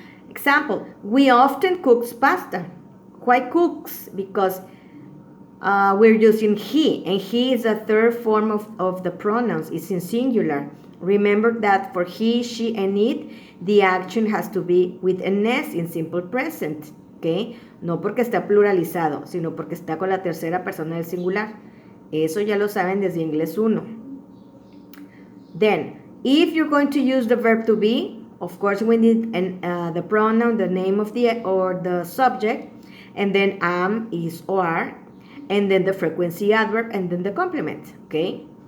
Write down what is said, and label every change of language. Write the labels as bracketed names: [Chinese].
[English] Example, we often cooks pasta. Why cooks? Because we're using he, and he is a third form of the pronouns. It's in singular. Remember that for he, she, and it, the action has to be with an S in simple present, okay? [Spanish] No porque está pluralizado, sino porque está con la tercera persona del singular. Eso ya lo saben desde inglés 1. [English] Then, if you're going to use the verb to be, of course, we need the pronoun, the name of the or the subject, and then am, is, or are, and then the frequency adverb, and then the complement. Okay.